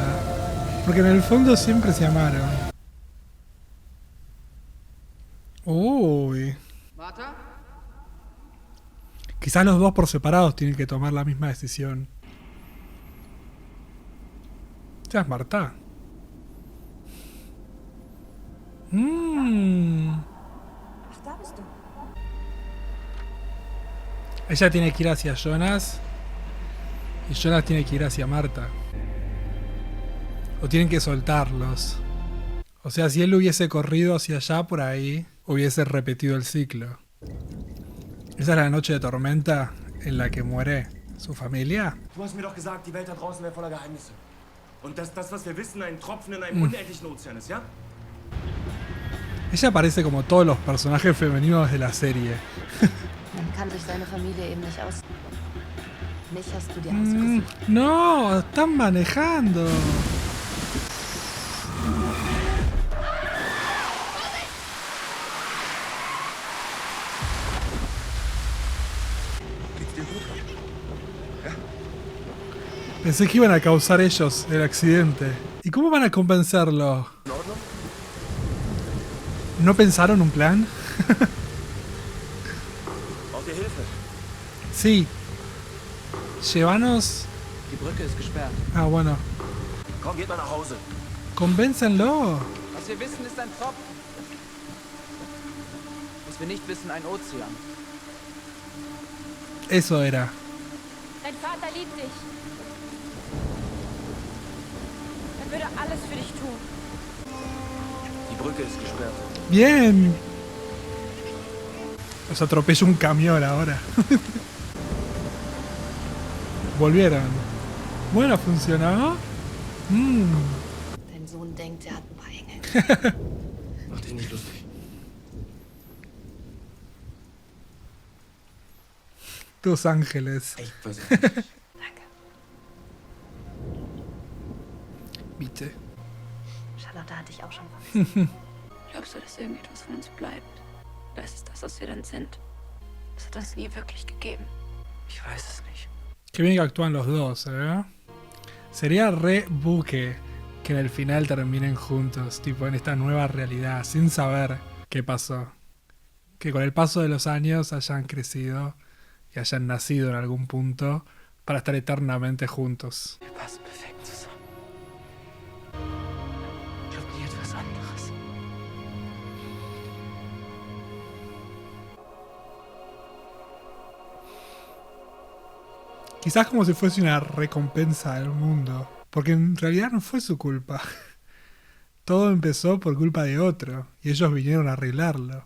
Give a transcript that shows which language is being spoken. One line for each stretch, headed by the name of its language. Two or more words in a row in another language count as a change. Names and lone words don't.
Spanish: Porque en el fondo siempre se amaron. Uy. Martha? Quizás los dos por separados tienen que tomar la misma decisión. Ya es Marta.
German: Ach, da bist du.
Spanish: Ella tiene que ir hacia Jonas. Y Jonas tiene que ir hacia Marta. O tienen que soltarlos. O sea, si él hubiese corrido hacia allá por ahí, hubiese repetido el ciclo. Esa es la noche de tormenta en la que muere su familia.
German: Du hast mir doch gesagt, die Welt da draußen wäre voller Geheimnisse. Und dass das, was wir wissen, ein Tropfen in einem unendlichen Ozean ist, ja?
Spanish: Ella parece como todos los personajes femeninos de la serie.
German: Man kann sich seine Familie eben nicht aus. Mich hast du dir ausgesucht.
Spanish: No, están manejando. Pensé que iban a causar ellos el accidente. ¿Y cómo van a convencerlo? ¿No pensaron un plan?
German: Braucht ihr Hilfe?
Spanish: Sí. Llévanos...
German: Die Brücke ist gesperrt.
Spanish: Ah, bueno.
German: Komm, geht mal nach Hause.
Spanish: Convéncenlo.
German: Was wir wissen, ist ein Tropfen. Was wir nicht wissen, ein Ozean.
Spanish: Eso era.
German: Dein Vater liebt dich. Er würde alles für dich tun. Die Brücke ist gesperrt.
Spanish: Bien. Los atropella un camión ahora. Volvieron. Bueno, funcionó.
German: Dein Sohn denkt, er hat ein paar Engel. Mach dich nicht lustig.
Spanish: Tus Ángeles.
German: Ich weiß nicht. Danke. Bitte. Charlotte hat dich auch schon vermisst. Glaubst du, dass irgendetwas von uns bleibt? Oder ist es das, was wir dann sind? Es hat uns nie wirklich gegeben. Ich weiß es nicht.
Spanish: Qué bien que actúan los dos, ¿eh? Sería re buque que en el final terminen juntos, tipo en esta nueva realidad, sin saber qué pasó. Que con el paso de los años hayan crecido y hayan nacido en algún punto para estar eternamente juntos.
German: Wir passen perfekt zusammen. Ich glaube nie etwas anderes.
Spanish: Quizás como si fuese una recompensa del mundo, porque en realidad no fue su culpa. Todo empezó por culpa de otro, y ellos vinieron a arreglarlo.